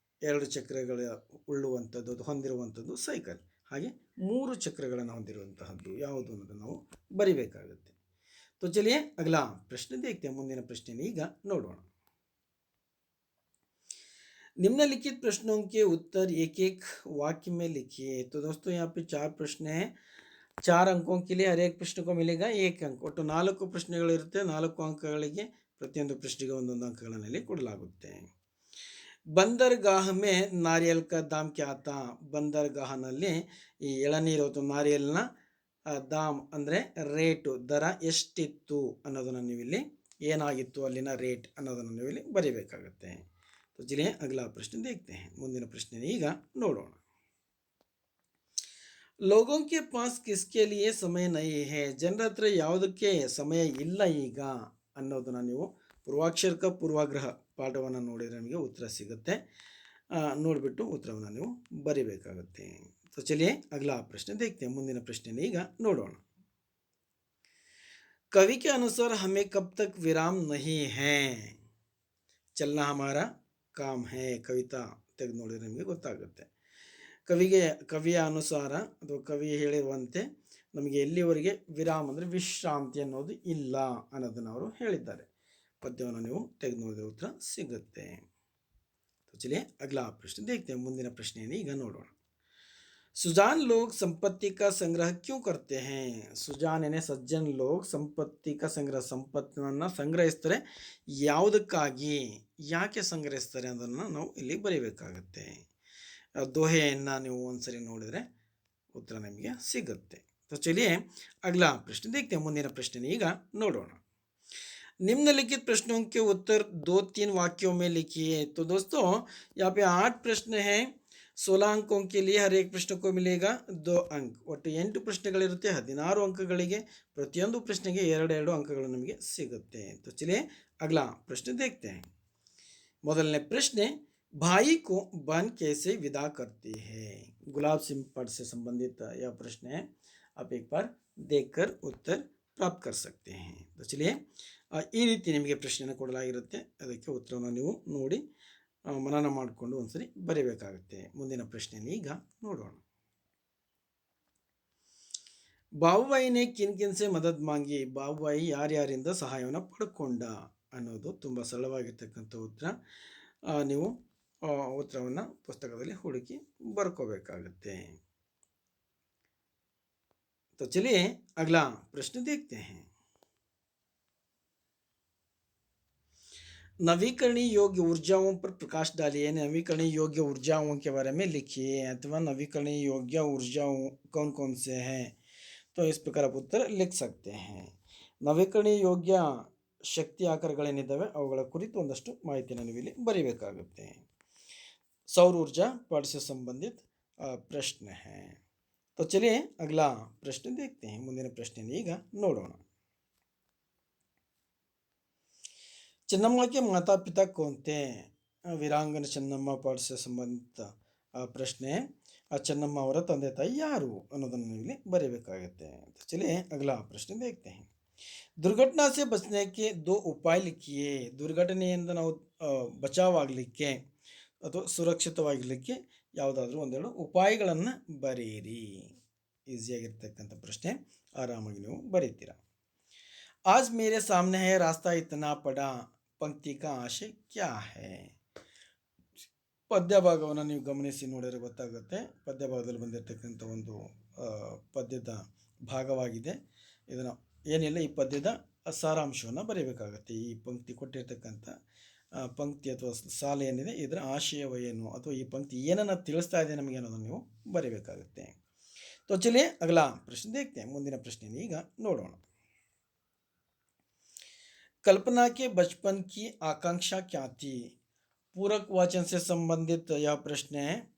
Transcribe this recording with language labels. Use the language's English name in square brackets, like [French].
[Kannada] 2 ಚಕ್ರಗಳ ಉಳ್ಳುವಂಥದ್ದು ಹೊಂದಿರುವಂಥದ್ದು ಸೈಕಲ್, ಹಾಗೆ 3 ಚಕ್ರಗಳನ್ನು ಹೊಂದಿರುವಂತಹದ್ದು ಯಾವುದು ಅನ್ನೋದನ್ನು ನಾವು ಬರಿಬೇಕಾಗುತ್ತೆ. [Hindi] तो चलिए अगला प्रश्न देखते हैं. [Kannada] ಮುಂದಿನ ಪ್ರಶ್ನೆಯನ್ನು ಈಗ ನೋಡೋಣ. [Hindi] निम्नलिखित प्रश्नों के उत्तर एक एक वाक्य में लिखिए. तो दोस्तों यहाँ पे 4 प्रश्न हैं, 4 अंकों के लिए हर एक प्रश्न को मिलेगा 1 अंक. [Kannada] ಒಟ್ಟು 4 ಪ್ರಶ್ನೆಗಳಿರುತ್ತೆ, 4 ಅಂಕಗಳಿಗೆ ಪ್ರತಿಯೊಂದು ಪ್ರಶ್ನೆಗೆ ಒಂದೊಂದು ಅಂಕಗಳನ್ನು ಕೊಡಲಾಗುತ್ತೆ. [Hindi] ಬಂದರ್ಗಾಹ ಮೇ ನಾರಿಯಲ್ ಕಾ ದಾಮ್ ಕ್ಯಾ ತಾ. [Kannada] ಬಂದರ್ಗಾಹನಲ್ಲಿ ಈ ಎಳನೀರು ಅಥವಾ ನಾರಿಯಲ್ನ ದಾಮ್ ಅಂದರೆ ರೇಟು, ದರ ಎಷ್ಟಿತ್ತು ಅನ್ನೋದನ್ನು ನೀವಿಲ್ಲಿ ಏನಾಗಿತ್ತು ಅಲ್ಲಿನ ರೇಟ್ ಅನ್ನೋದನ್ನು ನೀವಿಲ್ಲಿ ಬರೀಬೇಕಾಗುತ್ತೆ. [Hindi] तो चलिए अगला प्रश्न देखते हैं. [Kannada] ಮುಂದಿನ ಪ್ರಶ್ನೆ ಈಗ ನೋಡೋಣ. [Hindi] लोगों के पास किसके लिए समय नहीं है, [Kannada] ಜನರ ಹತ್ರ ಯಾವುದಕ್ಕೆ ಸಮಯ ಇಲ್ಲ ಈಗ ಅನ್ನೋದನ್ನು ನೀವು ಪೂರ್ವಾಕ್ಷರಕ ಪೂರ್ವಾಗ್ರಹ ಪಾಠವನ್ನು ನೋಡಿದರೆ ನಿಮಗೆ ಉತ್ತರ ಸಿಗುತ್ತೆ. ನೋಡಿಬಿಟ್ಟು ಉತ್ತರವನ್ನು ನೀವು ಬರಿಬೇಕಾಗುತ್ತೆ. [Hindi] तो चलिए अगला प्रश्न देखते हैं. [Kannada] ಮುಂದಿನ ಪ್ರಶ್ನೆ ಈಗ ನೋಡೋಣ. [Hindi] कवि के अनुसार हमें कब तक विराम नहीं है, चलना हमारा काम है. [Kannada] ಕವಿತಾ ತೆಗೆದು ನೋಡಿದರೆ ನಿಮಗೆ ಗೊತ್ತಾಗುತ್ತೆ. ಕವಿಯ ಅನುಸಾರ ಅಥವಾ ಕವಿ ಹೇಳಿರುವಂತೆ ನಮಗೆ ಎಲ್ಲಿವರೆಗೆ ವಿರಾಮ ಅಂದರೆ ವಿಶ್ರಾಂತಿ ಅನ್ನೋದು ಇಲ್ಲ ಅನ್ನೋದನ್ನು ಅವರು ಹೇಳಿದ್ದಾರೆ. ಪದ್ಯವನ್ನು ನೀವು ತೆಗೆದು ನೋಡಿದರೆ ಉತ್ತರ ಸಿಗುತ್ತೆ. [Hindi] ಚಲಿಯೇ ಅಗಲಾ ಪ್ರಶ್ನೆ देखते हैं. [Kannada] ಮುಂದಿನ ಪ್ರಶ್ನೆಯನ್ನು ಈಗ ನೋಡೋಣ. [Hindi] सुजान लोग संपत्ति का संग्रह क्यों करते हैं, सुजान यानी सज्जन लोग संपत्ति का संग्रह, [Kannada] ಸಂಪತ್ತನ್ನು ಸಂಗ್ರಹಿಸ್ತಾರೆ ಯಾವುದಕ್ಕಾಗಿ, ಯಾಕೆ ಸಂಗ್ರಹಿಸ್ತಾರೆ ಅದನ್ನು ನಾವು ಇಲ್ಲಿ ಬರೀಬೇಕಾಗುತ್ತೆ. ದೋಹೆಯನ್ನು ನೀವು ಒಂದ್ಸರಿ ನೋಡಿದರೆ ಉತ್ತರ ನಿಮಗೆ ಸಿಗುತ್ತೆ. [Hindi] तो चलिए अगला प्रश्न देखते हैं. [Kannada] ಮುಂದಿನ ಪ್ರಶ್ನೆ ಈಗ ನೋಡೋಣ. [Hindi] निम्नलिखित प्रश्नों के उत्तर 2-3 वाक्यों में लिखिए. तो दोस्तों यहाँ पे 8 प्रश्न हैं. 16 अंकों के लिए हर एक प्रश्न को मिलेगा 2 अंक. [Kannada] ಒಟ್ಟು 8 ಪ್ರಶ್ನೆಗಳಿರುತ್ತೆ, 16 ಅಂಕಗಳಿಗೆ. ಪ್ರತಿಯೊಂದು ಪ್ರಶ್ನೆಗೆ 2 ಅಂಕಗಳು ನಮಗೆ ಸಿಗುತ್ತೆ. [Hindi] तो चलिए अगला प्रश्न देखते हैं. [Kannada] ಮೊದಲನೇ ಪ್ರಶ್ನೆ, [Hindi] भाई को बहन कैसे विदा करती है. गुलाब सिंह पाठ से संबंधित यह प्रश्न है. आप एक बार देखकर उत्तर प्राप्त कर सकते हैं. तो चलिए [Kannada] ಈ ರೀತಿ ನಿಮಗೆ ಪ್ರಶ್ನೆಯನ್ನು ಕೊಡಲಾಗಿರುತ್ತೆ. ಅದಕ್ಕೆ ಉತ್ತರವನ್ನು ನೀವು ನೋಡಿ ಮನನ ಮಾಡಿಕೊಂಡು ಒಂದ್ಸರಿ ಬರೀಬೇಕಾಗುತ್ತೆ. ಮುಂದಿನ ಪ್ರಶ್ನೆಯನ್ನು ಈಗ ನೋಡೋಣ. [Hindi] ಬಾಬುಬಾಯಿ ನೆ ಕಿನ್ ಕಿನ್ ಸೆ ಮದದ್ ಮಾಂಗಿ, [Kannada] ಬಾಬುಬಾಯಿ ಯಾರ್ಯಾರಿಂದ ಸಹಾಯವನ್ನು ಪಡ್ಕೊಂಡ ಅನ್ನೋದು ತುಂಬ ಸರಳವಾಗಿರ್ತಕ್ಕಂಥ ಉತ್ತರ. ನೀವು ಉತ್ತರವನ್ನು ಪುಸ್ತಕದಲ್ಲಿ ಹುಡುಕಿ ಬರ್ಕೋಬೇಕಾಗುತ್ತೆ. [Hindi] तो चलिए अगला प्रश्न देखते हैं. नवीकरणीय योग्य ऊर्जाओं पर प्रकाश डालिए. नवीकरणीय योग्य ऊर्जाओं के बारे में लिखिए, अथवा नवीकरणीय योग्य ऊर्जाओं कौन कौन से हैं. तो इस प्रकार आप उत्तर लिख सकते हैं. [Kannada] ನವೀಕರಣೀಯ ಯೋಗ್ಯ ಶಕ್ತಿ ಆಕಾರಗಳೇನಿದ್ದಾವೆ ಅವುಗಳ ಕುರಿತು ಒಂದಷ್ಟು ಮಾಹಿತಿಯನ್ನು ನೀವು ಇಲ್ಲಿ ಬರೀಬೇಕಾಗುತ್ತೆ. [Hindi] सौर ऊर्जा पाठ से संबंधित प्रश्न है. तो चलिए अगला प्रश्न देखते हैं. [Kannada] ಮುಂದಿನ ಪ್ರಶ್ನೆ ಈಗ ನೋಡೋಣ. [Hindi] ಚೆನ್ನಮ್ಮ के माता पिता कौन थे, ವೀರಾಂಗನ ಚೆನ್ನಮ್ಮ ಪಾಠ से संबंधित ಪ್ರಶ್ನೆ. [Kannada] ಆ ಚೆನ್ನಮ್ಮ ಅವರ ತಂದೆ ತಾಯಿ ಯಾರು ಅನ್ನೋದನ್ನು ನೀವು ಇಲ್ಲಿ ಬರೀಬೇಕಾಗುತ್ತೆ. [Hindi] तो चलिए अगला प्रश्न देखते हैं. दुर्घटना से बचने के 2 उपाय लिखिए. [Kannada] ದುರ್ಘಟನೆಯಿಂದ ನಾವು ಬಚಾವಾಗಲಿಕ್ಕೆ ಅಥವಾ ಸುರಕ್ಷಿತವಾಗಿರಲಿಕ್ಕೆ ಯಾವುದಾದ್ರೂ ಒಂದೆರಡು ಉಪಾಯಗಳನ್ನು ಬರೆಯಿರಿ. ಈಸಿಯಾಗಿರ್ತಕ್ಕಂಥ ಪ್ರಶ್ನೆ, ಆರಾಮಾಗಿ ನೀವು ಬರೀತೀರಾ. [Hindi] आज मेरे सामने है रास्ता इतना पड़ा, पंक्ति का आशय क्या है. [Kannada] ಪದ್ಯ ಭಾಗವನ್ನು ನೀವು ಗಮನಿಸಿ ನೋಡಿದರೆ ಗೊತ್ತಾಗುತ್ತೆ. ಪದ್ಯ ಭಾಗದಲ್ಲಿ ಬಂದಿರತಕ್ಕಂಥ ಒಂದು ಪದ್ಯದ ಭಾಗವಾಗಿದೆ. ಇದನ್ನು ಏನಿಲ್ಲ, ಈ ಪದ್ಯದ ಸಾರಾಂಶವನ್ನು ಬರೀಬೇಕಾಗತ್ತೆ. ಈ ಪಂಕ್ತಿ ಕೊಟ್ಟಿರ್ತಕ್ಕಂಥ ಪಂಕ್ತಿ ಅಥವಾ ಸಾಲು ಏನಿದೆ ಇದರ ಆಶಯವೇನು ಅಥವಾ ಈ ಪಂಕ್ತಿ ಏನನ್ನು ತಿಳಿಸ್ತಾ ಇದೆ ನಮಗೆ ಅನ್ನೋದನ್ನು ನೀವು ಬರೀಬೇಕಾಗುತ್ತೆ. [Hindi] तो चलिए अगला प्रश्न देखते हैं. [Kannada] ಮುಂದಿನ ಪ್ರಶ್ನೆಯನ್ನು ಈಗ ನೋಡೋಣ. [Hindi] कल्पना के बचपन की आकांक्षा क्या थी. पूरक वाचन से संबंधित यह प्रश्न है.